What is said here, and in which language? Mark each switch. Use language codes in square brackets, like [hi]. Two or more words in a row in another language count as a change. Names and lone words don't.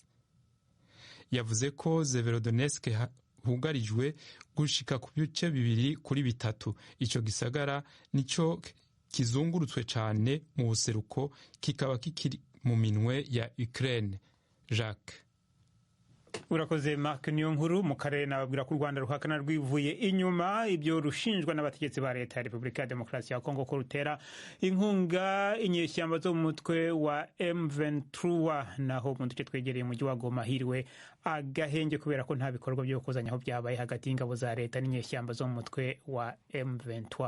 [rn] Yavuze ko Severodonetsk hugarijwe gushika ku bice 2-3. Ico gisagara nico kizungurutswe cyane mu buseruko, kikaba kikiri mu minwe ya Ukraine. Jacques. Urakoze Mark Niyonkuru. [rw] Mu karere nababwira ko u Rwanda ruhakana rwivuye inyuma ibyo rushinjwa n'abategetsi ba leta ya Repubulika ya Demokarasi ya Kongo ko rutera inkunga inyeshyamba zo mu mutwe wa M23. Naho mu duce twegereye umujyi wa Goma hiriwe agahenge kubera ko nta bikorwa byo gukozanya aho byabaye hagati y'ingabo za leta n'inyeshyamba zo mu mutwe wa M23.